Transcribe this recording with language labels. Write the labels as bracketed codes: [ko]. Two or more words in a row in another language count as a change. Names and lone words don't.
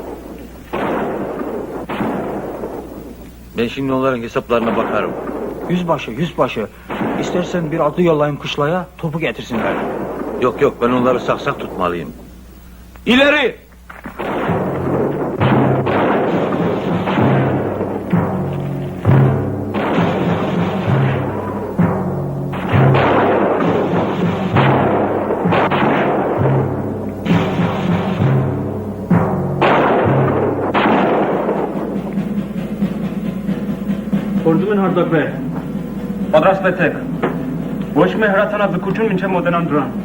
[tr] Ben şimdi onların hesaplarına bakarım. Yüzbaşı. İstersen bir atlı yollayayım kışlaya, topu getirsinler. Yok ben onları saksak tutmalıyım. İleri! [hy] Գործում են հարձակվել։ Պատրաստվեցեք։ Ոչ մի հրացանաձգություն մինչև մոտենան դրան։